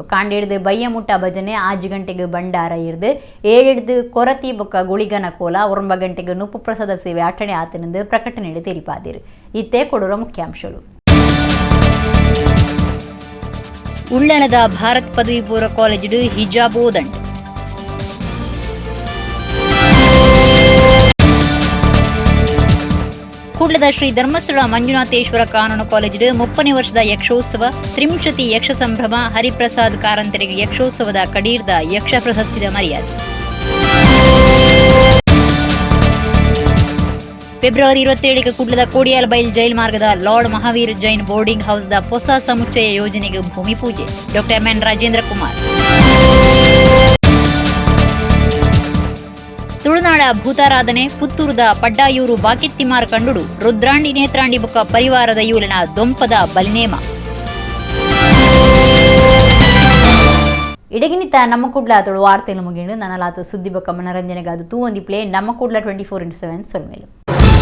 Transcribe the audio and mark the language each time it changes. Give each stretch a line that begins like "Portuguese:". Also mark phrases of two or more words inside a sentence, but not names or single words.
Tulu: ಕಾಂಡೇಡ್ದು ಬಯ್ಯಮುಟ್ಟ ಭಜನೆ 5 ಗಂಟೆಗೆ ಭಂಡಾರ ಇರ್ದು 7 ಕೊರತಿ ಬೊಕ ಗುಳಿಗನ ಕೋಲ 9 ಗಂಟೆಗೆ ನುಪ್ಪು ಪ್ರಸಾದ ಸೇವೆ ಅಟಣೆ ಆತನೆಂದು ಪ್ರಕಟಣೆಯಲ್ಲಿ ತೆರಿಪಾದಿರು. ಇತ್ತೇ ಕೊಡುವ ಮುಖ್ಯಾಂಶಗಳು. ಉಳ್ಳಾಲದ ಭಾರತ್ ಪದವಿ ಪೂರ್ವ ಕಾಲೇಜು ಹಿಜಾಬ್ ಓದಂಡ್. ಕೂಡ್ಲದ ಶ್ರೀ ಧರ್ಮಸ್ಥಳ ಮಂಜುನಾಥೇಶ್ವರ ಕಾನೂನು ಕಾಲೇಜು 30ನೇ ವರ್ಷದ ಯಕ್ಷೋತ್ಸವ, ತ್ರಿಂಶತಿ ಯಕ್ಷ ಸಂಭ್ರಮ, ಹರಿಪ್ರಸಾದ್ ಕಾರಂತರಿಗೆ ಯಕ್ಷೋತ್ಸವದ ಕಡೀರ್ದ ಯಕ್ಷ ಪ್ರಶಸ್ತಿದ ಮರ್ಯಾದೆ. ಫೆಬ್ರವರಿ 27ಕ್ಕೆ ಕೂಡ್ಲದ ಕೋಡಿಯಾಲ್ ಬೈಲ್ ಜೈಲ್ ಮಾರ್ಗದ ಲಾರ್ಡ್ ಮಹಾವೀರ್ ಜೈನ್ ಬೋರ್ಡಿಂಗ್ ಹೌಸ್ದ ಹೊಸ ಸಮುಚ್ಚಯ ಯೋಜನೆಗೆ ಭೂಮಿ ಪೂಜೆ. ಡಾಕ್ಟರ್ ಎಂ.ಎನ್. ರಾಜೇಂದ್ರ ಕುಮಾರ್. ತುಳುನಾಡ ಭೂತಾರಾಧನೆ ಪುತ್ತೂರದ ಪಡ್ಡಾಯೂರು ಬಾಕಿತ್ತಿಮಾರ್ ಕಂಡುಡು ರುದ್ರಾಂಡಿ ನೇತ್ರಾಂಡಿ ಬೊಕ್ಕ ಪರಿವಾರದ ಯೂಲಿನ ದೊಂಪದ ಬಲಿನೇಮ. ಇಡಗಿನಿತ ನಮ್ಮ ಕುಡ್ಲ ತುಳು ವಾರ್ತೆಲು ಮುಗಿಂಡು ನನಲಾತ ಸುದ್ದಿ ಬೊಕ್ಕ ಮನರಂಜನೆಗಾದು ತೂ ಒಂದಿ ಪ್ಲೇ ನಮ್ಮ ಕುಡ್ಲ 24/7 ಸೊಲ್ಮೇಲು.